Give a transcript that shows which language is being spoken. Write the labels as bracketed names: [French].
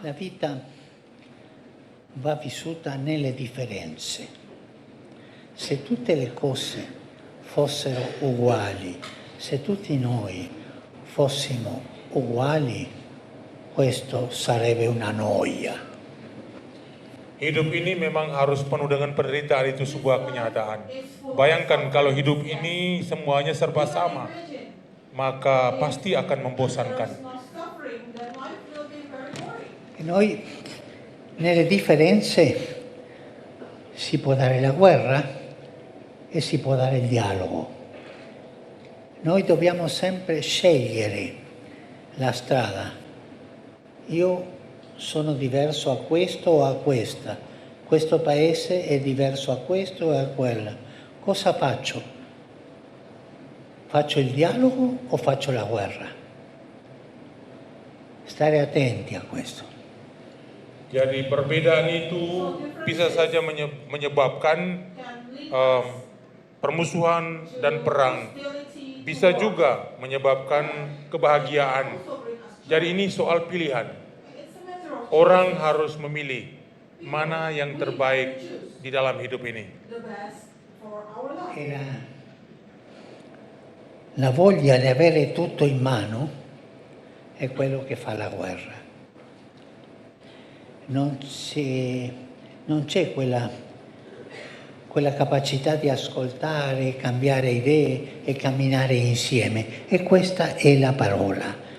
[Italian] La vita va vissuta nelle differenze. Se tutte le cose fossero uguali, se tutti noi fossimo uguali, questo sarebbe una noia. [Indonesian] Hidup ini memang harus penuh dengan penderitaan, itu sebuah kenyataan. Bayangkan kalau hidup ini semuanya serba sama, maka pasti akan membosankan. [English] Not suffering, then life will be very boring. [Italian] E noi nelle differenze si può dare la guerra e si può dare il dialogo. Noi dobbiamo sempre scegliere la strada. Io sono diverso a questo o a questa. Questo paese è diverso a questo e a quella. Cosa faccio? Faccio il dialogo o faccio la guerra? Stare attenti a questo. [Indonesian] Jadi perbedaan itu bisa saja menyebabkan permusuhan dan perang. Bisa juga menyebabkan kebahagiaan. Jadi ini soal pilihan. Orang harus memilih mana yang terbaik di dalam hidup ini. [English] The best for our life. [Italian] E la voglia di avere tutto in mano è quello che fa la guerra. Non c'è quella capacità di ascoltare, cambiare idee e camminare insieme. E questa è la parola,